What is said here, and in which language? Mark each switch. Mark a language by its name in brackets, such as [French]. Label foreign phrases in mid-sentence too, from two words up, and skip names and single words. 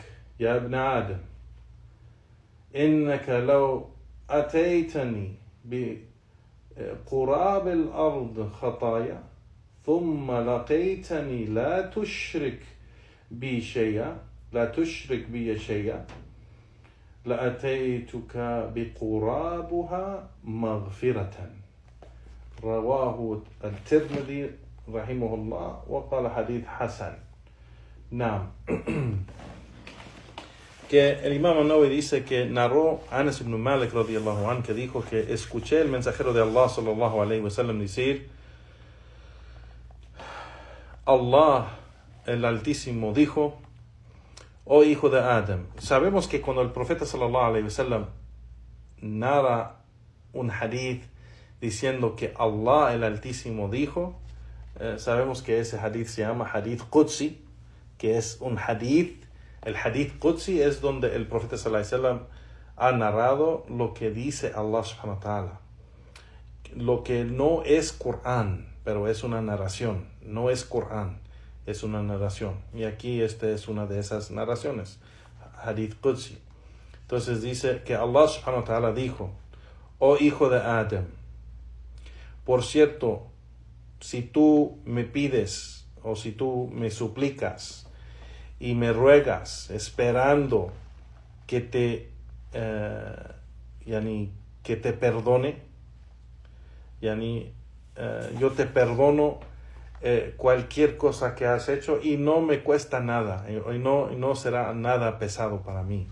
[Arabic] يا ابن آدم إنك لو أتيتني بقراب الأرض خطايا ثم لقيتني لا تشرك بي شيئا لأتيتك بقرابها مغفرة. رواه الترمذي رحمه الله وقال حديث حسن. [Spanish] Que el Imam An-Nawawi dice que narró Anas ibn Malik [Arabic] رضي الله عنه, [Spanish] que dijo que escuché el mensajero de Allah [Arabic] صلى الله عليه وسلم [Spanish] decir: Allah el Altísimo dijo: oh hijo de Adam. Sabemos que cuando el profeta [Arabic] صلى الله عليه وسلم [Spanish] narra un hadith diciendo que Allah el Altísimo dijo, sabemos que ese hadith se llama [Arabic] حديث قدسي, [Spanish] que es un hadith. El [Arabic] حديث قدسي [Spanish] es donde el profeta [Arabic] صلى الله عليه وسلم [Spanish] ha narrado lo que dice Allah [Arabic] سبحانه وتعالى. [Spanish] Lo que no es Qur'an, pero es una narración. No es Qur'an, es una narración. Y aquí esta es una de esas narraciones, [Arabic] حديث قدسي. [Spanish] Entonces dice que Allah [Arabic] سبحانه وتعالى [Spanish] dijo: oh hijo de Adam, por cierto, si tú me pides o si tú me suplicas y me ruegas esperando que te perdone, yo te perdono cualquier cosa que has hecho y no me cuesta nada, y no será nada pesado para mí.